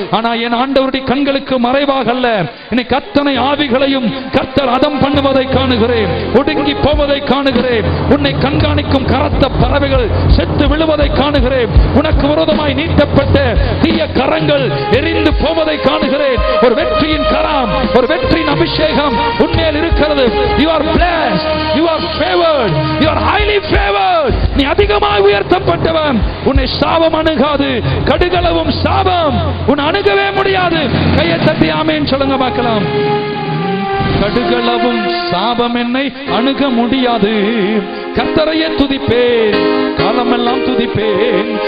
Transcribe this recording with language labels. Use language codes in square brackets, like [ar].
[ta] ஆனா என் ஆண்டவருடைய கண்களுக்கு மறைவாக அல்ல. இன்னைக்கு அத்தனை ஆவிகளையும் கர்த்தர் அதம் பண்ணுவதை காணுகிறேன், ஒடுங்கி போவதை காணுகிறேன். உன்னை கண்காணிக்கும் கரத்த பறவைகள் செத்து விழுவதை காணுகிறேன். உனக்கு விரோதமாய் நீட்டப்பட்ட தீய கரங்கள் எரிந்து போவதை காணுகிறேன். ஒரு வெற்றியின் கரம், ஒரு வெற்றியின் அபிஷேகம் உன்மேல் இருக்கிறது. [en] You are blessed, you are favored, you are highly favored. [ta] நீ அதிகமாய் உயர்த்தப்பட்டவன். உன்னை சாபம் அணுகாது, கடுகளவும் சாபம் உன்னை அணுகவே முடியாது. கையை தட்டி ஆமென் சொல்லுங்க பார்க்கலாம். கடுகளவும் சாபம் என்னை அணுக முடியாது. கர்த்தரையே துதிப்பேன், காலமெல்லாம் துதிப்பேன்.